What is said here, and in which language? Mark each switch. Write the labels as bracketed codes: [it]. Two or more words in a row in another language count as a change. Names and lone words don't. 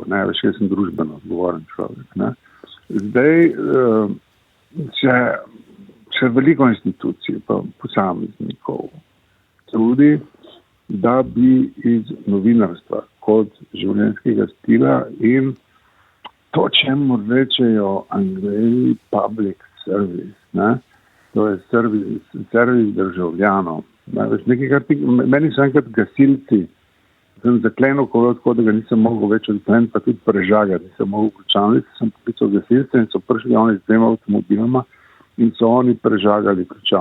[sl] Veš, jaz sem družbeno odgovoren človek. Zdaj se veliko institucij, pa posameznikov trudi, da bi iz novinarstva kot življenjskega stila in to, čemu rečejo Angleži [en] public service, [sl] to je servis državljanov. Meni so enkrat gasilci, sem zaklenil kolo tako, da ga nisem mogel več odkleniti, pa tudi prežagati, nisem mogel ključavnice, sem poklical gasilce in so prišli oni z 2 avtomobiloma in so oni prežagali ključavnice.